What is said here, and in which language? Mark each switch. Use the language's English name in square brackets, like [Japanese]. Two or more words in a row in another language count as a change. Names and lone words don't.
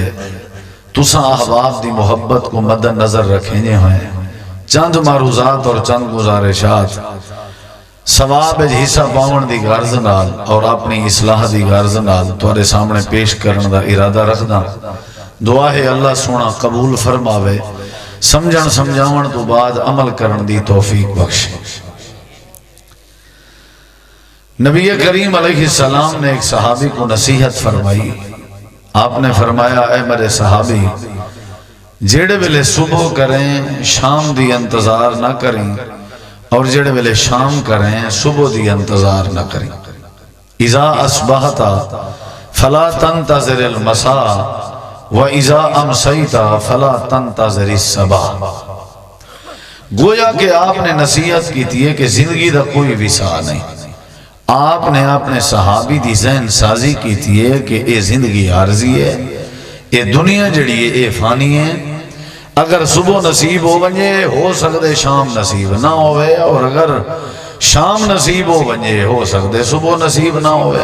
[Punjabi] تساں احباب دی محبت کو مد نظر رکھیں ہیں. چند معروضات اور چند گزارشات ثواب حصہ پاون دی غرض نال اور اپنی اصلاح دی غرض نال تمہارے سامنے پیش کرنے دا ارادہ رکھدا. دعا ہے اللہ سونا قبول فرماوے، سمجھن سمجھاون تو بعد عمل کرن دی توفیق بخشے. [Urdu] نبی کریم علیہ السلام نے ایک صحابی کو نصیحت فرمائی. [Punjabi] آپ نے فرمایا، اے میرے صحابی، جیڑے ویلے صبح کریں شام دی انتظار نہ کریں، اور جیڑے ویلے شام کریں صبح دی انتظار نہ کریں. [Arabic] اذا اصبحت فلا تنتظر المساء واذا امسیت فلا تنتظر الصباح. [Urdu] گویا کہ آپ نے نصیحت کی تھی کہ زندگی دا کوئی وسع نہیں. [Punjabi] آپ نے اپنے صحابی دی ذہن سازی کی تھی کہ اے زندگی عارضی ہے، اے دنیا جڑی ہے اے فانی ہے. اگر صبح نصیب ہو بنجے ہو سکتے شام نصیب نہ ہوئے، اور اگر شام نصیب ہو بنجے ہو سکتے صبح نصیب نہ ہوئے.